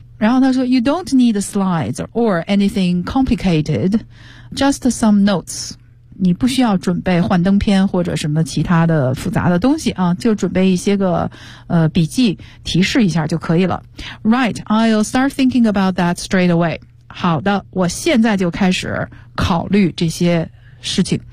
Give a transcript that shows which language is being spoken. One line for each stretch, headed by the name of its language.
Chinese: 然后他说
English: You don't need slides or anything complicated, just some notes.
Chinese: 你不需要准备幻灯片或者什么其他的复杂的东西啊，就准备一些个笔记提示一下就可以了。
English: Right, I'll start thinking about that straight away.
Chinese: 好的，我现在就开始考虑这些事情。